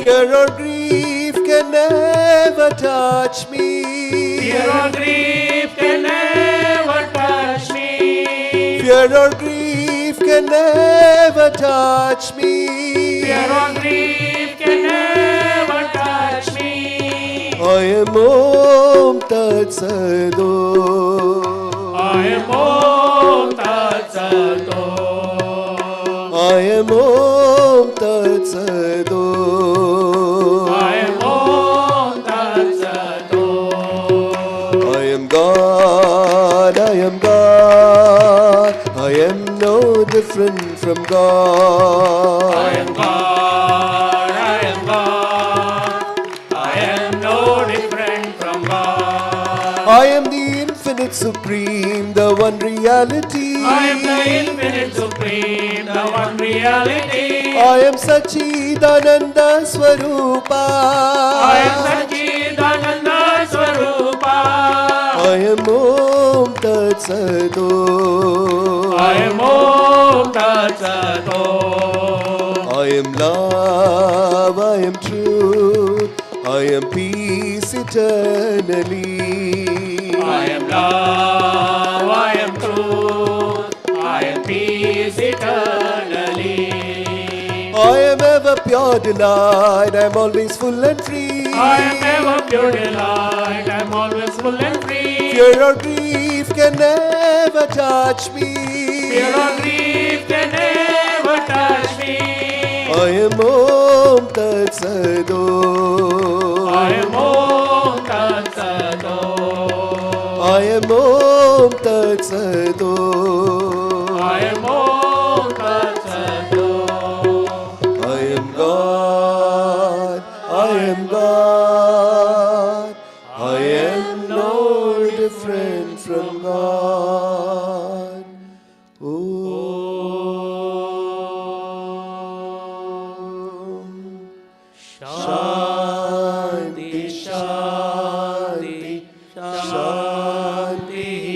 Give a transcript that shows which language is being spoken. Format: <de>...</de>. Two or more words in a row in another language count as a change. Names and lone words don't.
<en>Fear or grief can never touch me. Fear or grief can never touch me. Fear or grief can never touch me. Fear or grief can never touch me. I am</en> <sa>ॐ तत् सत्.</sa> <en>I am</en> <sa>ॐ तत् सत्.</sa> <en>I am</en> <sa>ॐ तत् सत्.</sa> <en>I am</en> <sa>ॐ तत् सत्.</sa> <en>I am God, I am God. I am no different from God. I am God, I am God. I am no different from God. I am the infinite supreme, the one reality. I am the infinite supreme, the one reality. I am</en> <sa>सच्चिदानन्द स्वरूप.</sa> <en>I am</en> <sa>सच्चिदानन्द स्वरूप.</sa> <en>I am</en> <sa>ॐ तत् सत्.</sa> <en>I am</en> <sa>ॐ तत् सत्.</sa> <en>I am love, I am truth, I am peace eternally. I am love, I am truth, I am peace eternally. I am ever pure delight, I am always full and free. I am ever pure delight, I am always full and free. Fear or grief can never touch me. Fear or grief can never touch me. I am</en> <sa>ॐ तत् सत्.</sa> <en>I am</en> <sa>ॐ तत् सत्.</sa> <en>I am</en> <sa>ॐ तत् सत्.</sa> <en>I am</en> <sa>ॐ तत् सत्.</sa> <en>I am God, I am God. I am no different from God.</en> <sa>ॐ शान्ति, शान्ति, शान्ति.</sa>